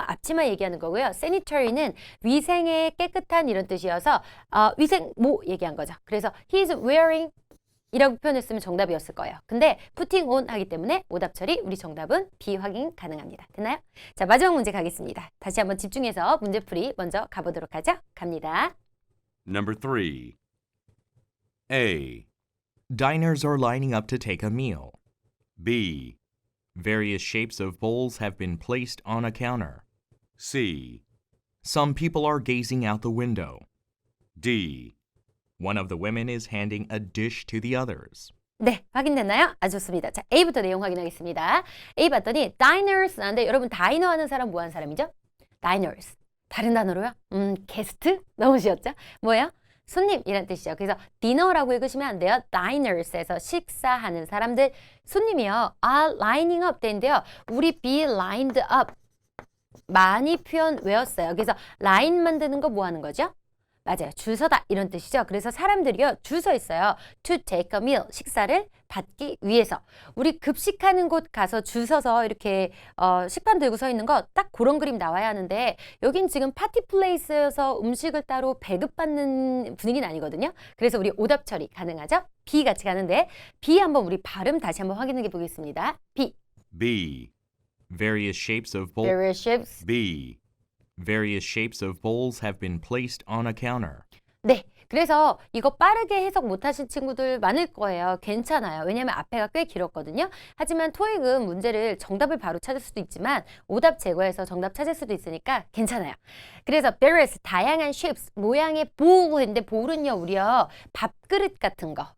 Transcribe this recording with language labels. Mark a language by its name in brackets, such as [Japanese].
[Korean] 앞치마 얘기하는 거고요. sanitary는 위생의 깨끗한 이런 뜻이어서 위생모 얘기한 거죠. 그래서 [English] he is wearing [Korean] 이라고 표현했으면 정답이었을 거예요. 근데 putting on 하기 때문에 오답 처리 우리 정답은 B 확인 가능합니다. 됐나요? 자, 마지막 문제 가겠습니다. 다시 한번 집중해서 문제풀이 먼저 가보도록 하죠. 갑니다. [English] number 3. A, Diners are lining up to take a meal. B, Various shapes of bowls have been placed on a counter. C, Some people are gazing out the window. D, One of the women is handing a dish to the others. [Korean] 네, 확인됐나요? 아주 좋습니다. 자, A부터 내용 확인하겠습니다. A 봤더니 diners 나는데 여러분 다이너 하는 사람 뭐 하는 사람이죠? diners. 다른 단어로요? 게스트? 너무 쉬웠죠? 뭐예요? 손님이란 뜻이죠. 그래서 디너라고 읽으시면 안 돼요. diners에서 식사하는 사람들. 손님이요. [English] are lining up [Korean] 되는데요. 우리 [English] be lined up. [Korean] 많이 표현 외웠어요. 그래서 라인 만드는 거 뭐 하는 거죠? 맞아요. 줄 서다 이런 뜻이죠. 그래서 사람들이요. 줄 서 있어요. [English] to take a meal. [Korean] 식사를 받기 위해서. 우리 급식하는 곳 가서 줄 서서 이렇게 식판 들고 서 있는 거 딱 그런 그림 나와야 하는데 여긴 지금 파티 플레이스여서 음식을 따로 배급받는 분위기는 아니거든요. 그래서 우리 오답 처리 가능하죠? B 같이 가는데 B 한번 우리 발음 다시 한번 확인해 보겠습니다. [English] B. B, Various shapes of bowls. Various shapes. B, Various shapes of bowls have been placed on a counter. [Korean] 네. 그래서 이거 빠르게 해석 못하신 친구들 많을 거예요. 괜찮아요. 왜냐하면 앞에가 꽤 길었거든요. 하지만 토익은 문제를 정답을 바로 찾을 수도 있지만 오답 제거해서 정답 찾을 수도 있으니까 괜찮아요. 그래서 various 다양한 shapes 모양의 bowl인데 bowl은요 우리요 밥그릇 같은 거.